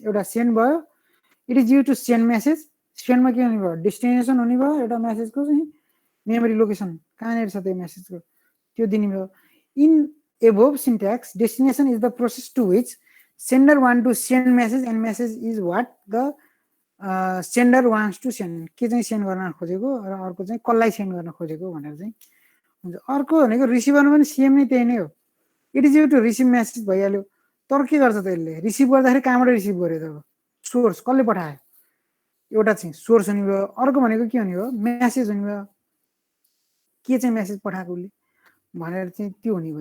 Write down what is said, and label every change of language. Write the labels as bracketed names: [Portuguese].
[Nepali] एउटा सेन्ड भयो, [English] It is you to send message. [Nepali] सेन्डमा के हुने भयो, डेस्टिनेसन हुने भयो, एउटा मेसेजको चाहिँ मेमोरी लोकेसन कहाँनिर छ त्यो मेसेजको त्यो दिने भयो। [English] In above syntax, destination is the process to which sender want to send message and message is what the sender wants to send। [Nepali] के चाहिँ सेन्ड गर्न खोजेको र अर्को चाहिँ कसलाई सेन्ड गर्न खोजेको भनेर चाहिँ हुन्छ। अर्को भनेको रिसिभरमा पनि सेम नै त्यही नै हो। [English] it is you to receive message [Nepali] भइहाल्यो। तर के गर्छ त यसले, रिसिभ गर्दाखेरि कहाँबाट रिसिभ गर्यो त, अब सोर्स कसले पठायो, एउटा चाहिँ सोर्स हुने भयो। अर्को भनेको के हुने भयो, मेसेज हुने भयो, के चाहिँ मेसेज पठाएको उसले भनेर चाहिँ त्यो हुने भयो।